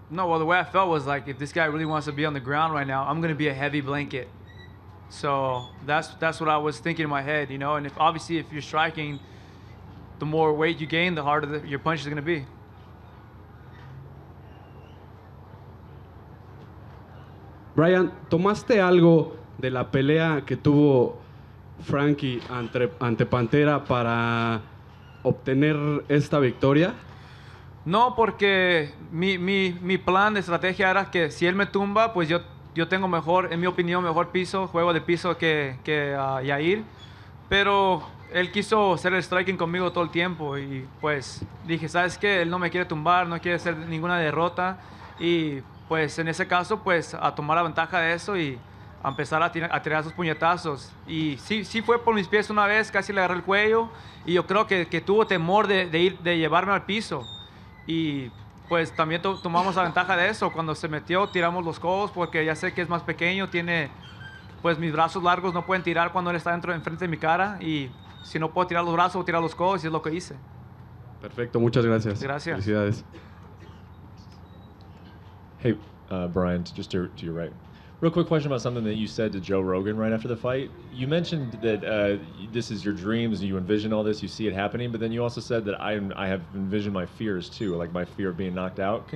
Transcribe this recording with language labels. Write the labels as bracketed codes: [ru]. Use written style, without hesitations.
[en] No, well, the way I felt was like, if this guy really wants to be on the ground right now, I'm going to be a heavy blanket. So that's what I was thinking in my head, you know. And obviously if you're striking, the more weight you gain, the harder your punch is going to be. [es] Brian, ¿tomaste algo de la pelea que tuvo Frankie ante Pantera para obtener esta victoria? No, porque mi plan de estrategia era que si él me tumba, pues yo tengo mejor, en mi opinión, mejor juego de piso que Yair. Pero él quiso hacer el striking conmigo todo el tiempo y pues dije, ¿sabes qué? Él no me quiere tumbar, no quiere hacer ninguna derrota y pues en ese caso, pues a tomar la ventaja de eso y a empezar a tirar esos puñetazos. Y sí fue por mis pies una vez, casi le agarré el cuello y yo creo que tuvo temor de llevarme al piso. Y pues también tomamos la ventaja de eso. Cuando se metió, tiramos los codos porque ya sé que es más pequeño, tiene pues mis brazos largos, no pueden tirar cuando él está enfrente de mi cara y si no puedo tirar los brazos, voy a tirar los codos y es lo que hice. Perfecto, muchas gracias. Gracias. Felicidades. [en] Hey, Brian, just to your right. Real quick question about something that you said to Joe Rogan right after the fight. You mentioned that this is your dreams, you envision all this, you see it happening, but then you also said that I have envisioned my fears too, like my fear of being knocked out.